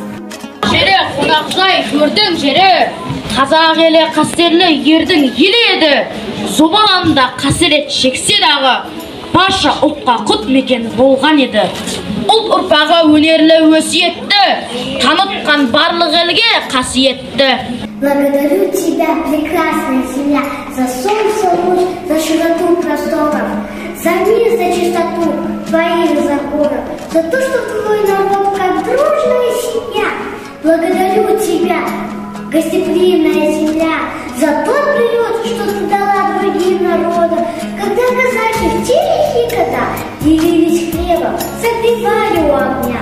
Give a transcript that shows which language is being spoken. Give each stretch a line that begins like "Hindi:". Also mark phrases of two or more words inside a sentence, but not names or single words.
Kazakh: Жері қонақжай көрдің жері, қазақ елі қастерлі ердің елі еді. Зобаланда қасірет шексе дағы, барша ұлтқа құт мекен болған еді. Ұлт ұрпағы өнерлі өсиетті, танытқан барлық елге қасиетті.
Russian: Благодарю тебя, прекрасная земля, за солнце, луч, за широту просторов, за мир, за чистоту твоих законов, за то, что твой народ как дружная семья. Благодарю тебя, гостеприимная земля, за тот приют, что ты дала другим народам, когда казаки в те лихие года делились хлебом, согревали у огня.